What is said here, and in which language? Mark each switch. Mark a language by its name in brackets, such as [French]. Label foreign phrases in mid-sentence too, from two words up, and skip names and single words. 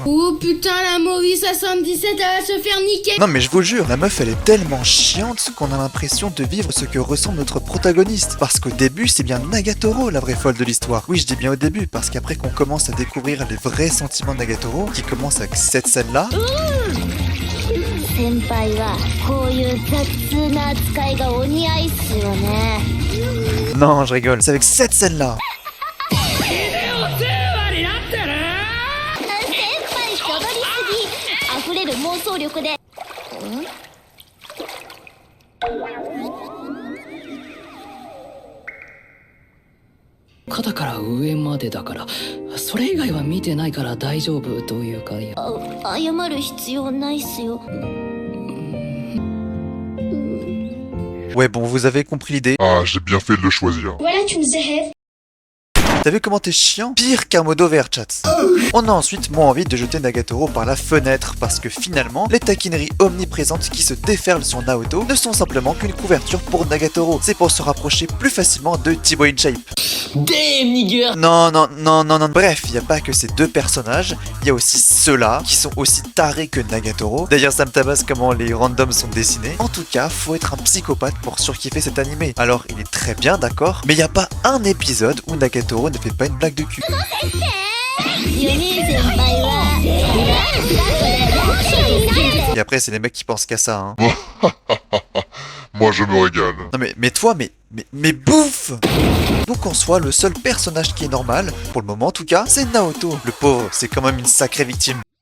[French] Oh putain, la Maurice à 77, elle va se faire niquer. Non mais je vous jure, la meuf elle est tellement chiante qu'on a l'impression de vivre ce que ressent notre protagoniste. Parce qu'au début c'est bien Nagatoro la vraie folle de l'histoire. Oui je dis bien au début parce qu'après qu'on commence à découvrir les vrais sentiments de Nagatoro, qui commence avec cette scène là... [Japanese] 先輩はこういう雑な扱いがお似合いっすよね。 [French] Non je rigole, c'est avec cette scène là. [Japanese] 先輩しょどりすぎ。溢れる妄想力で。肩から上までだからそれ以外は見てないから大丈夫というか謝る必要ないっすよ。 [French] Ouais bon, vous avez compris l'idée. Ah, j'ai bien fait de le choisir. Voilà, tu nous as. T'as vu comment t'es chiant? Pire qu'un modo vert chat. On a ensuite moins envie de jeter Nagatoro par la fenêtre parce que finalement, les taquineries omniprésentes qui se déferlent sur Naoto ne sont simplement qu'une couverture pour Nagatoro. C'est pour se rapprocher plus facilement de T-Boy in Shape. [English] Damn nigger. [French] Non, non, non, non, non. Bref, il n'y a pas que ces deux personnages, il y a aussi ceux-là qui sont aussi tarés que Nagatoro. D'ailleurs, ça me tabasse comment les randoms sont dessinés. En tout cas, faut être un psychopathe pour surkiffer cet animé. Alors, il est très bien, d'accord, mais il n'y a pas un épisode où Nagatoro ne fait pas une blague de cul. [Japanese] ユニ先輩は。 [French] Et après, c'est les mecs qui pensent qu'à ça, hein. Moi je me régale. Non mais toi, mais bouffe! Donc en soi, le seul personnage qui est normal, pour le moment en tout cas, c'est Naoto. Le pauvre, c'est quand même une sacrée victime.